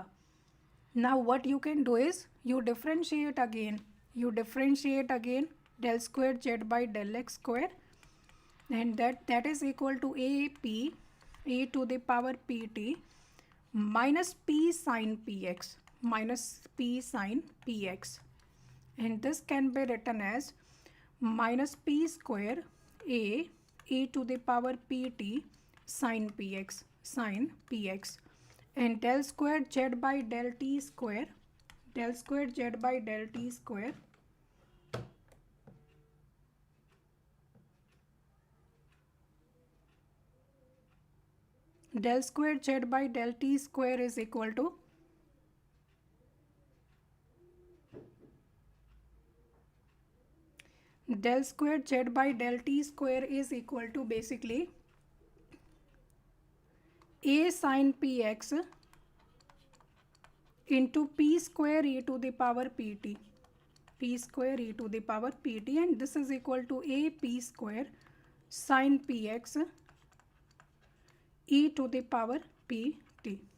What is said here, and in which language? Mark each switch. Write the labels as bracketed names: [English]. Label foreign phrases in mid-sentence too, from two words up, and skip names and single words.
[English] Now what you can do is you differentiate again del square z by del x square, and that is equal to a to the power pt minus p sin px, and this can be written as minus p square a to the power pt sin px, and del square z by del t square, del square z by del t square del square z by del t square is equal to del square z by del t square is equal to basically a sin px into p square e to the power pt, and this is equal to a p square sin px e to the power pt.